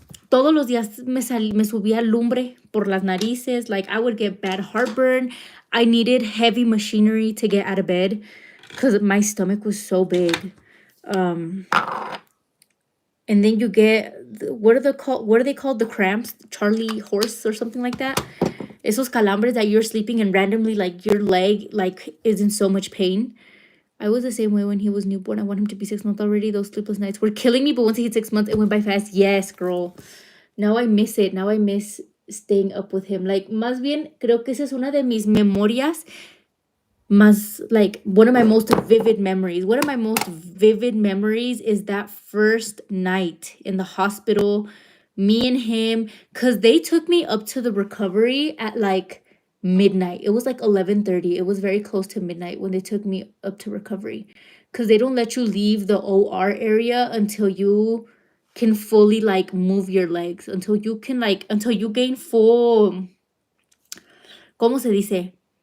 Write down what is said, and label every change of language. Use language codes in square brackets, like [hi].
[es] Todos los días me subía lumbre por las narices. [en] Like, I would get bad heartburn. I needed heavy machinery to get out of bed because my stomach was so big. And then you get, what are they called? The cramps? Charlie horse or something like that? [es] Esos calambres [en] that you're sleeping and randomly, like, your leg, like, is in so much pain. I was the same way when he was newborn. I want him to be 6 months already. Those sleepless nights were killing me, but once he hit 6 months, it went by fast. Yes, girl. Now I miss it. Now I miss staying up with him. [es] Like, más bien, creo que esa es una de mis memorias más, like, [en] one of my most vivid memories. One of my most vivid memories is that first night in the hospital, me and him, because they took me up to the recovery at, like, midnight. It was like 11:30. It was very close to midnight when they took me up to recovery, because they don't let you leave the OR area until you can fully, like, move your legs, until you can, like, until you gain full, [es] ¿cómo se dice?